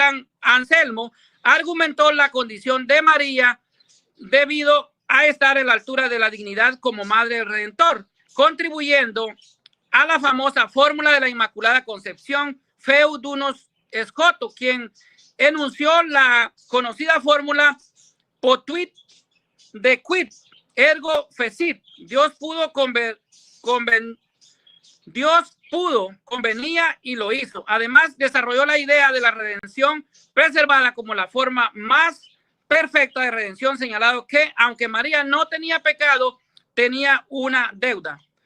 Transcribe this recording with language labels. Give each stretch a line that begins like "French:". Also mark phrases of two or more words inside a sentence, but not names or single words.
Spanish: San Anselmo, argumentó la condición de María debido a estar en la altura de la dignidad como Madre del Redentor, contribuyendo a la famosa fórmula de la Inmaculada Concepción Feudunos Escoto, quien enunció la conocida fórmula
Latin: Potuit de Quid, ergo fecit.
Spanish: Dios convenía y lo hizo. Además, desarrolló la idea de la redención preservada como la forma más perfecta de redención, señalado que, aunque María no tenía pecado, tenía una deuda.